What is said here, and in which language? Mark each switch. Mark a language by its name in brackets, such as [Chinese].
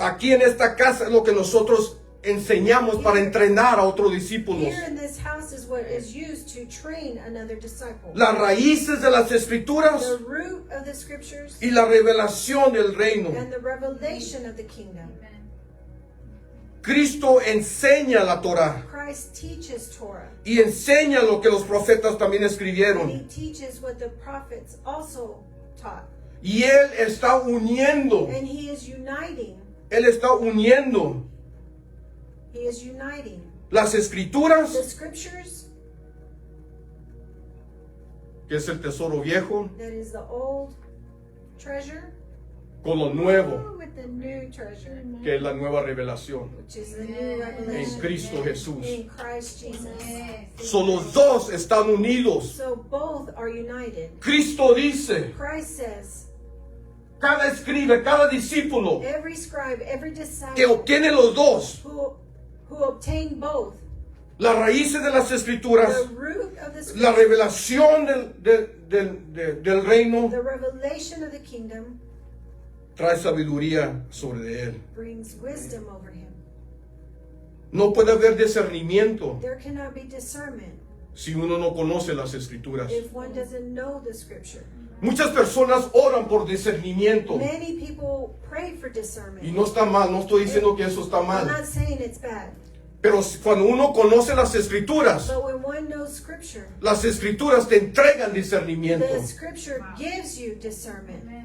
[Spanish] Aquí en esta casa es lo que nosotros enseñamos para entrenar a otro discípulo. [English] Here in this house is what is used to train another disciple. [Spanish] Las raíces de las escrituras [English] The root of the scriptures [Spanish] y la revelación del reino. [English] and the revelation of the kingdom. [Spanish] Cristo enseña la Torah. [English] Christ teaches Torah. [Spanish] y enseña lo que los profetas también [English] And he [Spanish] escribieron. [English] teaches what the prophets also taught. [Spanish] Y Él está uniendo, [English] And he is uniting. [Spanish] Él está uniendo [English] He is uniting [Spanish] las [English] the [Spanish] escrituras, [English] scriptures, [Spanish] que es el tesoro viejo, [English] that is the old treasure, [Spanish] con lo nuevo, [English] with the new treasure, [Spanish] que es la nueva revelación [English] which is the new [Spanish] en [English] revelation [Spanish] Cristo Jesús. [English] in Christ Jesus. [Spanish] So, los dos están unidos. [English] So both are united. [Spanish] Cristo dice, [English] Christ says, [Spanish] cada escribe, cada discípulo [English] every scribe, every [Spanish] que [English] disciple [Spanish] obtiene los dos, [English] who obtain both, [Spanish] las raíces de las escrituras, [English] the root of the [Spanish] la [English] scripture, [Spanish] revelación del reino, [English] the revelation of the kingdom, [Spanish] trae sabiduría sobre él. [English] brings wisdom over him. [Spanish] No puede haber discernimiento [English] There cannot be discernment [Spanish] si uno no conoce las escrituras. [English] if one doesn't know the scripture. [Spanish] Muchas personas oran por discernimiento [English] Many people pray for discernment. [Spanish] y no está mal, no estoy diciendo que eso está [English] I'm [Spanish] mal, [English] not saying it's bad, [Spanish] pero cuando uno conoce las escrituras, [English] but when one knows scripture, [Spanish] las escrituras te entregan discernimiento. [English] the scripture gives you discernment.